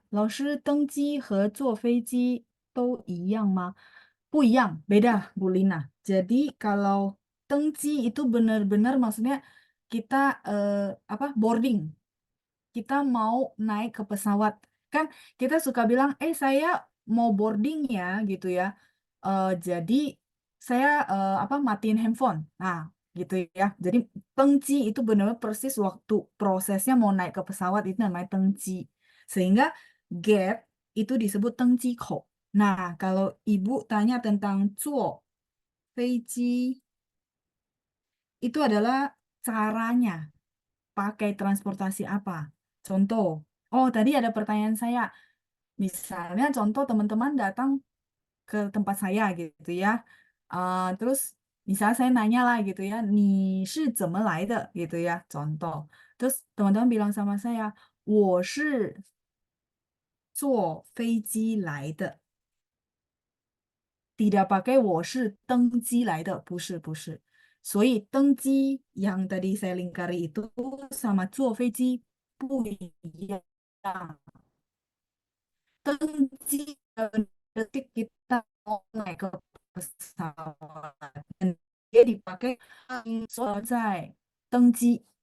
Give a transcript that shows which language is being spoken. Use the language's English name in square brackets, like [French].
[Chinese] 老师登机和坐飞机都一样吗？不一样, [Indonesian] beda Bu Lina. Jadi kalau tengji itu benar-benar maksudnya kita apa boarding, kita mau naik ke pesawat. Kan kita suka bilang, saya mau boarding ya gitu ya. Jadi saya apa matiin handphone. Nah, gitu ya. Jadi tengji itu benar-benar persis waktu prosesnya mau naik ke pesawat itu namanya tengji. Sehingga gate itu disebut tengji kok. Nah, kalau Ibu tanya tentang zuo, feiji, itu adalah caranya pakai transportasi apa? Contoh, oh tadi ada pertanyaan saya. Misalnya contoh teman-teman datang ke tempat saya gitu ya. Terus misalnya saya nanya lah gitu ya, [Chinese] 你是怎么来的 [Indonesian] gitu ya, contoh. Terus teman-teman bilang sama saya, [Chinese] 我是坐飞机来的. [Indonesian] Tidak pakai [Chinese] 我是登机来的, 不是. 所以登机 [Indonesian] yang tadi saya lingkari itu sama [Chinese] 坐飞机不一样。 [Indonesian] 登机 detik kita mau naik ke pesawat dan dia dipakai [Chinese] 在登机.